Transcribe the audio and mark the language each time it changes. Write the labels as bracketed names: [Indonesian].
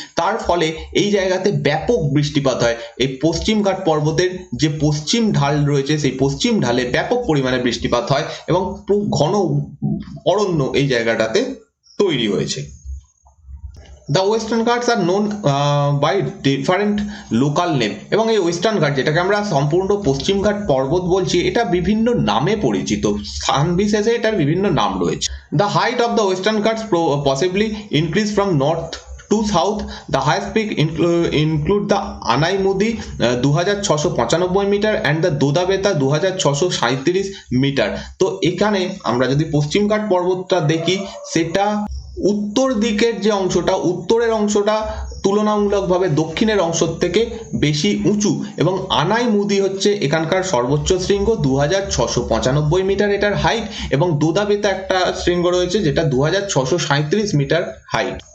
[Bangla] তার ফলে এই জায়গাতে ব্যাপক বৃষ্টিপাত হয়। এই পশ্চিম ঘাট পর্বতের যে পশ্চিম ঢাল রয়েছে, সেই পশ্চিম ঢালে ব্যাপক পরিমাণে বৃষ্টিপাত হয়, এবং ঘন অরণ্য এই জায়গাটাতে তৈরি হয়েছে। [English] The Western Ghats are known by different local name, [Bangla] এবং এই ওয়েস্টার্ন ঘাট যেটাকে আমরা সম্পূর্ণ পশ্চিম ঘাট পর্বত বলছি, এটা বিভিন্ন নামে পরিচিত, স্থান বিশেষে এটার বিভিন্ন নাম রয়েছে। [English] The height of the Western Ghats possibly increase from north to south. The highest peak include the Anaimudi 2695 metre and the Dodabeta 2637 metre. [Bangla] তো এখানে আমরা যদি পশ্চিম ঘাট পর্বতটা দেখি, সেটা উত্তর দিকের যে অংশটা, উত্তরের অংশটা তুলনামূলকভাবে দক্ষিণের অংশ থেকে বেশি উঁচু, এবং আনাইমুদি হচ্ছে এখানকার সর্বোচ্চ শৃঙ্গ 2695 মিটার এটার হাইট, এবং দোদাবেতা একটা শৃঙ্গ রয়েছে যেটা 2637 মিটার হাইট।